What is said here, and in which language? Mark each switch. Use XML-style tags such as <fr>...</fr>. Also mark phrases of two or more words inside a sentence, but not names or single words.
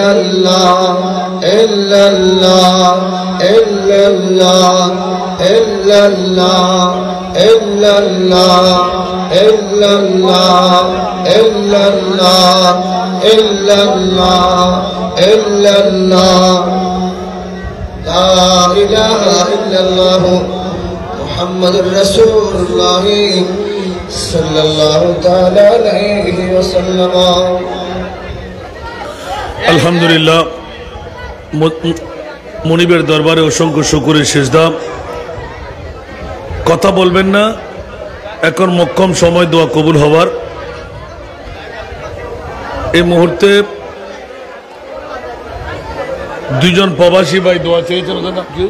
<ar>اللہ الا اللہ الا اللہ الا اللہ الا اللہ الا اللہ الا اللہ الا اللہ الا اللہ لا الہ الا اللہ محمد رسول اللہ صلی اللہ تعالی علیہ وسلم</ar> <bn>আলহামদুলিল্লাহ মনিবের দরবারে অসংখ্য শুকরের সিজদা কথা বলবেন না এখন মক্কম সময় দোয়া কবুল হবার এই মুহূর্তে দুইজন প্রবাসী ভাই দোয়া চেয়েছেন ওদের নাম কি</bn>